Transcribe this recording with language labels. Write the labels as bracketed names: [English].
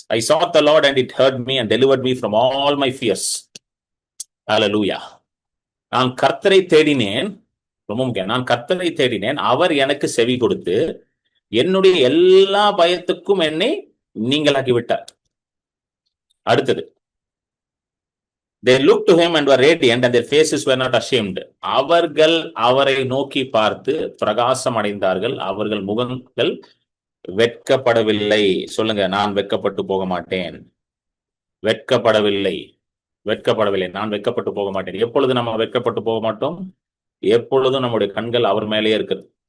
[English] I sought the Lord and it heard me and delivered me from all my fears. [Tamil] Hallelujah. நான் கர்த்தரை தேடினேன். ரொம்ப முக்கியம். நான் கர்த்தரை தேடினேன், அவர் எனக்கு செவி கொடுத்து என்னுடைய எல்லா பயத்துக்கும் என்னை நீங்களாக்கி விட்டார். அடுத்தது, [English] they looked to him and were radiant and their faces were not ashamed. [Tamil] அவர்கள் அவரை நோக்கி பார்த்து பிரகாசம் அடைந்தார்கள், அவர்கள் முகங்கள் வெட்கப்படவில்லை. சொல்லுங்க, நான் வெட்கப்பட்டு போக மாட்டேன். வெட்கப்படவில்லை, வெட்கப்படவில்லை. நான் வெட்கப்பட்டு போக மாட்டேன். எப்பொழுது நம்ம வெட்கப்பட்டு போக மாட்டோம்? எப்பொழுதும் நம்முடைய கண்கள் அவர் மேலேயே இருக்குது.